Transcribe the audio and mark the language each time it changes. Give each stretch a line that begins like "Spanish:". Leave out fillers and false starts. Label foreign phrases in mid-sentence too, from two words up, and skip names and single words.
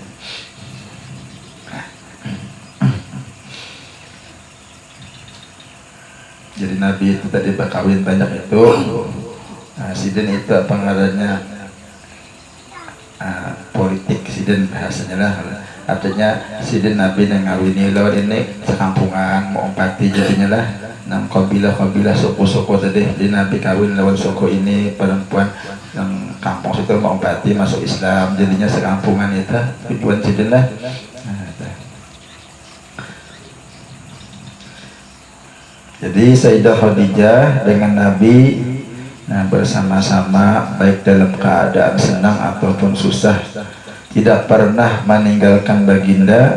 Indonesian: Jadi Nabi itu tadi berkawin banyak itu.
Banjar: Sidin itu apa ngarannya, politik Sidin bahasanya lah. Artinya Sidin Nabi yang ngawini lawan ini sekampungan mau empati jadinya lah.
Indonesian: 6 kabilah suku-suku tadi. Jadi Nabi kawin lawan suku ini, perempuan yang kampung situ mau empati masuk Islam, jadinya sekampungan itu tujuan Sidin lah. Jadi Sayyidah Khadijah dengan Nabi bersama-sama baik dalam keadaan senang ataupun susah, tidak pernah meninggalkan baginda.